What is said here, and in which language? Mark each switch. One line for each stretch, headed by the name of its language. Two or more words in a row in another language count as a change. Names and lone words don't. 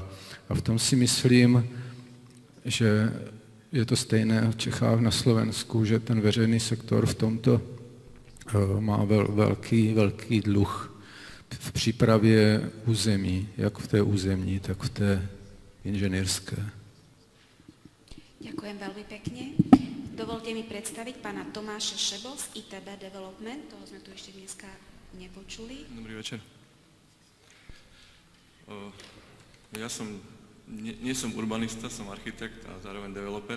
Czech: A v tom si myslím, že je to stejné v Čechách, na Slovensku, že ten veřejný sektor v tomto má velký dluh v přípravě území, jak v té územní, tak v té inženýrské.
Slovak: Ďakujem veľmi pekne. Dovolte mi predstaviť pána Tomáša Šebo z ITB Development, toho sme tu ešte dneska nepočuli. Dobrý večer. Ja nie som urbanista, som architekt a zároveň developer.